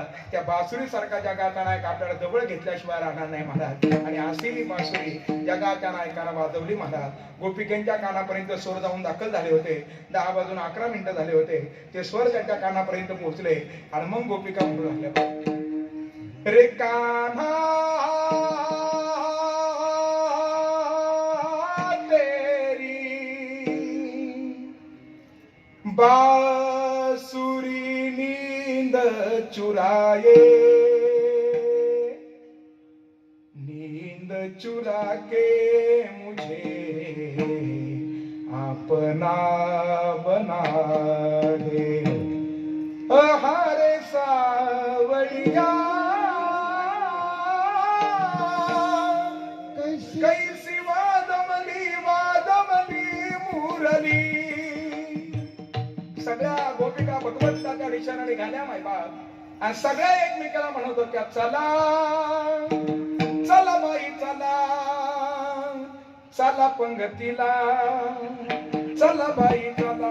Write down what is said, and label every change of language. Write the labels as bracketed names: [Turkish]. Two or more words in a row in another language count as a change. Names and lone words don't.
[Marathi] त्या बासुरी सारखा जगाचा नायक आपल्याला जवळ घेतल्याशिवाय राहणार नाही महाराज. आणि अशी ही बासुरी जगाच्या नायकाला वाजवली महाराज. गोपिकेंच्या कानापर्यंत स्वर जाऊन दाखल झाले होते. 10 वाजून 11 मिनिटं झाले होते. ते स्वर त्यांच्या कानापर्यंत पोहोचले आणि मग गोपिका म्हणू लागल्या रे कान्हा [Hindi] तेरी बासुरी नींद चुराए, नींद चुरा के मुझे अपना बना दे. हरे सावरिया कैसी वादमली मुरली. [Marathi] सगळ्या गोपिका भगवंताच्या दिशेने निघाल्या माय बाप आणि सगळ्या एकमेकाला म्हणत होत्या चला चला बाई चला, चला पंगतीला, चला बाई चला.